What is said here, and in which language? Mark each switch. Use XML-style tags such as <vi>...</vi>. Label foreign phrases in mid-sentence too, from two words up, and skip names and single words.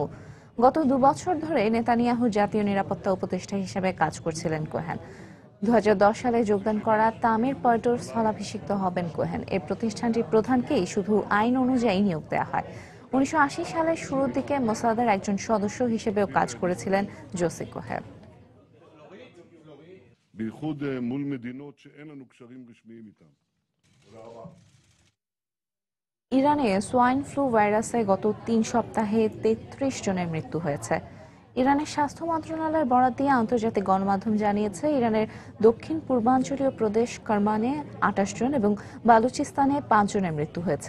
<bn>গত 2 বছর ধরে নেতানিয়াহু জাতীয় নিরাপত্তা উপদেষ্টা হিসেবে কাজ করছিলেন কোহেন। 2010 সালে যোগদান করা তামির পর্টোর স্থলাভিষিক্ত হবেন কোহেন। এই প্রতিষ্ঠানটির প্রধানকেই শুধু আইন অনুযায়ী নিয়োগ দেওয়া হয়। 1980 সালের শুরুর দিকে মোসাদের একজন সদস্য হিসেবেও কাজ করেছিলেন জোসি কোহেন।</bn> <he>בייחוד מול מדינות שאין לנו קשרים רשמיים איתן.</he> <bn>ইরানে সোয়াইন ফ্লু ভাইরাসে গত 3 সপ্তাহে 33 জনের মৃত্যু হয়েছে। ইরানের স্বাস্থ্য মন্ত্রণালয়ের বরাত দিয়ে আন্তর্জাতিক গণমাধ্যম জানিয়েছে, ইরানের দক্ষিণ পূর্বাঞ্চলীয় প্রদেশ কারমানে 28 জন এবং বালুচিস্তানে 5 জনের মৃত্যু হয়েছে।</bn>